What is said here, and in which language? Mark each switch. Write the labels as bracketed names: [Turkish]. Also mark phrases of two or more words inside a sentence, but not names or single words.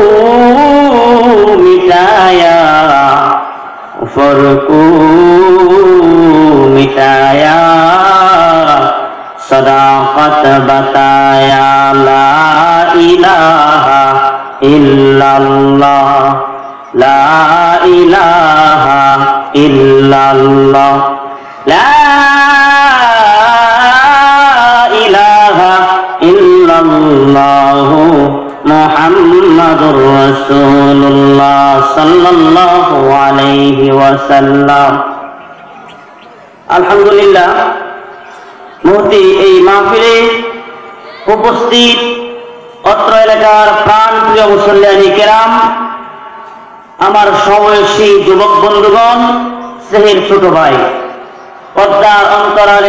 [Urdu] مٹایا کفر کو مٹایا صداقت بتایا [Arabic] لا الہ الا اللہ لا الہ الا اللہ لا الہ الا اللہ محمد رسول اللہ صلی اللہ علیہ وسلم [Bangla] আলহামদুলিল্লাহ মুহূর্তে এই মাহফিলে উপস্থিত অত্র এলাকার প্রাণপ্রিয় মুসল্লিয়ানি কেরাম আমার সমবয়সী যুবক বন্ধুগণ স্নেহের ছোট ভাই পর্দার অন্তরালে